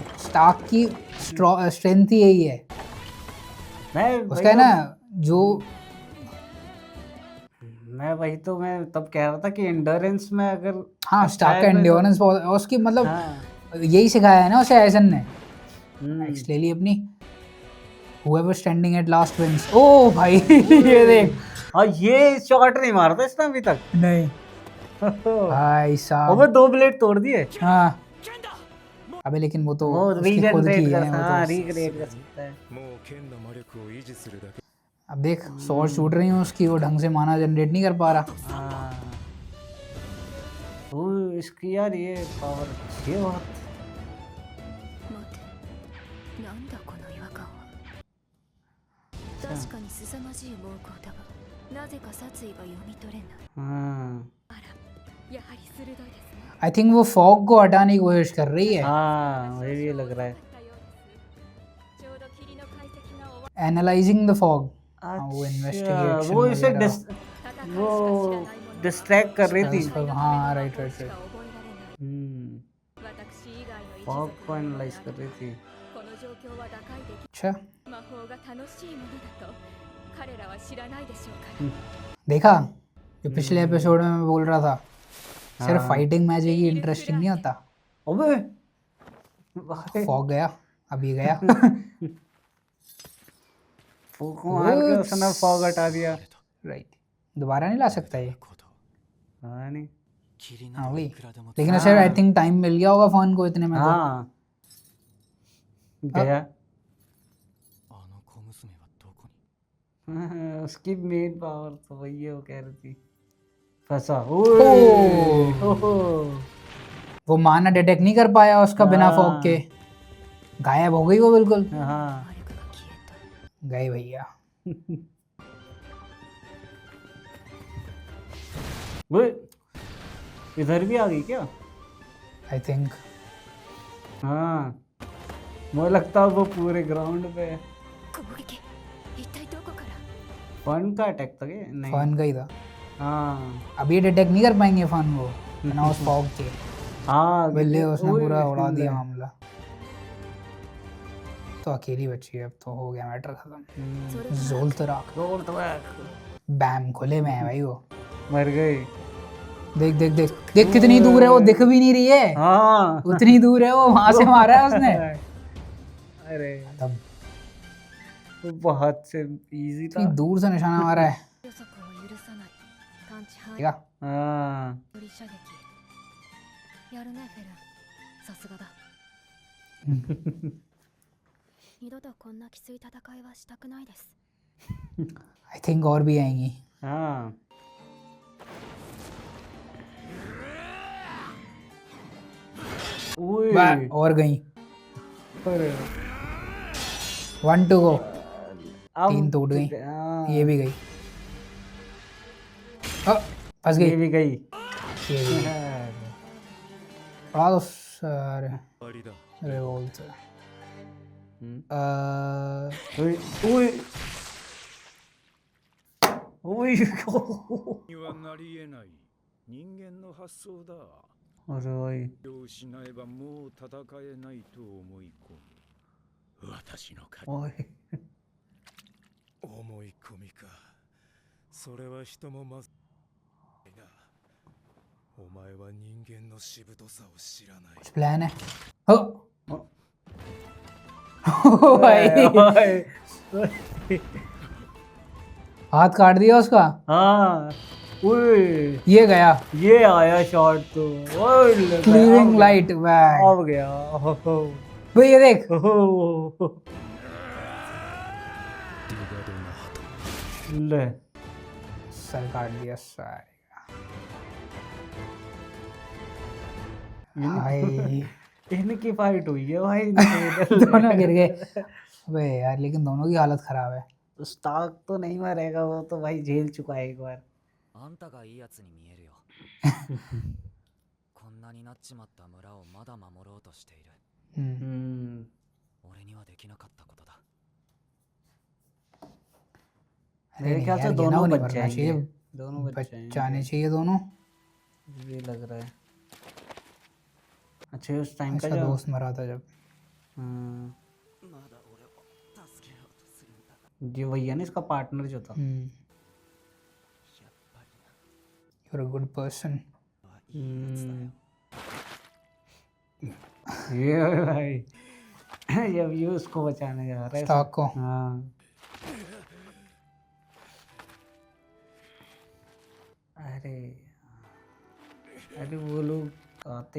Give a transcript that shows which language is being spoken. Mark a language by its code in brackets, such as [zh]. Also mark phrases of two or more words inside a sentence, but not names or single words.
[hi] स्टार्क की स्ट्रेंथ ही यही है मैं उसका, है ना, जो मैं तब कह रहा था कि एंडोरेंस में अगर हाँ स्टार्क का शायद मैं तो- एंड्योरेंस उसकी मतलब हाँ यही सिखाया है ना उसे एसन ने. हम्म, नेक्स्ट ले ली अपनी. [en] whoever standing at last wins. [hi] ओ भाई ये देख. और ये शॉट नहीं मारता इसने अभी तक। नहीं भाई और साहब. वो 2 ब्लेड तोड़ दिए। हाँ अबे लेकिन वो तो वो उसकी खुद की रीजनरेट है, कर वो हाँ तो. रिक्रिएट कर सकता है। [ja] もう剣の魔力を維持するだけ [hi] अब देख [en] sword shoot [hi] रही हूँ उसकी, वो ढंग से माना जनरेट नहीं कर पा रहा. हाँ वो इसकी यार ये पावर अच्छी है बहुत। [ja] 待て、なんだこの違和感は。確かに凄まじい猛攻だが、なぜか殺意が読み取れない。 [hi] हाँ [ja] あら、やはり鋭いですね。 [en] I think [hi] वो फॉग को हटाने की कोशिश कर रही है. हाँ मुझे भी ये लग रहा है। [ja] ちょうど霧の解析が終わ [en] analyzing the fog. वो [hi] अच्छा इन्वेस्टिगेशन वो इसे वगैरह. वो डिस्ट्रैक्ट कर रही थी। हाँ [en] right right [ja] しか [hi] राइट. [ja] 覚えられない。 [hi] हम्म [ja] 私以外の一 [hi] फॉग [ja] 族 [hi] को एनालाइज कर रही थी। [ja] この状況は打開でき [hi] अच्छा [ja] 魔法が楽しいものだと彼らは知らないでしょうから。 [hi] देखा जो पिछले एपिसोड में मैं बोल रहा था, सिर्फ हाँ। फाइटिंग मैच ही इंटरेस्टिंग नहीं होता. अबे फॉग गया, अभी गया. फॉग को मार के उसने फॉग हटा दिया। राइट. दोबारा नहीं ला सकता ये. [ja] こと [hi] हाँ नहीं [ja] 霧 [hi] हाँ [ja] など [hi] वही. [ja] いくらでも [hi] लेकिन हाँ। उसे [en] I think [hi] टाइम मिल गया होगा फोन को इतने में. तो हाँ गया [ja] あの小娘はどこに [hi] उसकी मेन पावर तो वही है, वो कह रही थी फंसा। ओह। ओहो वो माना डिटेक्ट नहीं कर पाया उसका बिना हाँ। फॉग के. गायब हो गई वो बिल्कुल. हाँ [ja] 魔力が消えた。 [hi] गए भैया. वो इधर भी आ गई क्या? [en] I think [hi] हाँ मुझे लगता है वो पूरे ग्राउंड पे [ja] 攻撃、一体どこから。 [hi] फन का अटैक था क्या? नहीं फोन का ही था. हाँ अब ये डिटेक्ट नहीं कर पाएंगे फोन को बिना उस फॉग के. हाँ बिल्ले उसने ओए, पूरा उड़ा सुन दिया रहा है। मामला. तो अकेली बची है अब, तो हो गया मैटर खत्म. [ja] それから [hi] जोल्तरा गोल तो बैक बैम खुले में है भाई वो. मर गई। देख देख देख देख कितनी दूर है वो, दिख भी नहीं रही है. हाँ उतनी दूर है वो, वहां से मारा है उसने. अरे तब वो बहुत से इजी इतनी था। दूर से निशाना मारा है. [ja] 予測を許さない探知範囲 [hi] देखा. हाँ [ja] 取り射撃。やるねフェルン、さすがだ。二度とこんなきつい戦いはしたくないです。 [hi] आई थिंक और भी आएंगी. हाँ ओए और गई. अरे [en] 1 to go. [hi] अब 3 टूट गई. हाँ, ये भी गई. फंस ये गई. भी गई। ये भी गई. पढ़ा दो सर [ja] 終わりだ [hi] रिवोल्ट ओए ओए [ja] にはなり得ない人間の発想だ。 [hi] अरे भाई [ja] それを失えばもう戦えないと思い込む。私の勝ち。 [hi] ओए [ja] 思い込みかそれは人もまずいなお前は人間のしぶとさを知らない [hi] कुछ प्लान है ओ भाई हाथ काट दिया उसका हाँ ओए ये गया ये आया शॉट तो ओए लगा, क्लीविंग अब [en] light bag [hi] अब गया भाई ये देख ले सर काट दिया सारे भाई इनकी फाइट हुई है भाई इनकी। दोनों गिर गए अबे यार लेकिन दोनों की हालत खराब है स्टार्क तो नहीं मरेगा, वो तो भाई झेल चुका है एक बार। [ja] あんたがいいやつに見えるよこんなになっちまった村をまだ守ろうとしている 俺にはできなかったことだ [hi] अरे मेरे नहीं ख्याल से यार, दोनों गिना नहीं बच मरना जाएंगे। चाहिए दोनों बच जाएंगे। बचाने चाहिए दोनों ये लग रहा है। अच्छा उस टाइम का अच्छा जो दोस्त मरा था जब हाँ, ये वही है ना इसका पार्टनर जो था। [en] you're a good person [hi] ये भाई जब ये उसको बचाने जा रहा है स्टार्क को हाँ अरे अरे वो लोग आते ही